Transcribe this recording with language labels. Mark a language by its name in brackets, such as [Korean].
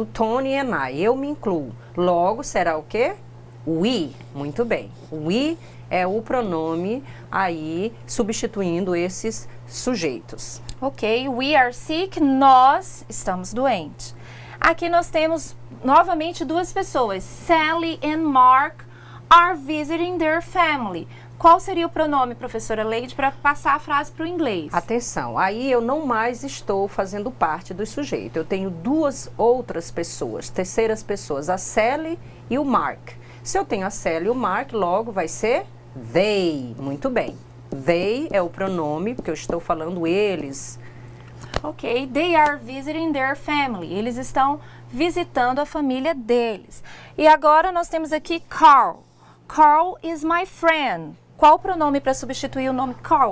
[Portuguese] O [English] Tony and I, [Portuguese] eu me incluo. Logo, será o quê? We. Muito bem. We é o pronome aí substituindo esses sujeitos. [English] Ok, we are sick, [Portuguese] nós estamos doentes. Aqui nós temos novamente duas pessoas. [English] Sally and Mark are visiting their family. [Portuguese] Qual seria o pronome, professora Leide, para passar a frase para o inglês? Atenção, aí eu não mais estou fazendo parte do sujeito. Eu tenho duas outras pessoas, terceiras pessoas, a Sally e o Mark. Se eu tenho a Sally e o Mark, logo vai ser they. Muito bem. They é o pronome, porque eu estou falando eles. [English] Ok, they are visiting their family. [Portuguese] Eles estão visitando a família deles. E agora nós temos aqui Carl. [English] Carl is my friend. [Portuguese] Qual o pronome para substituir o nome Carl,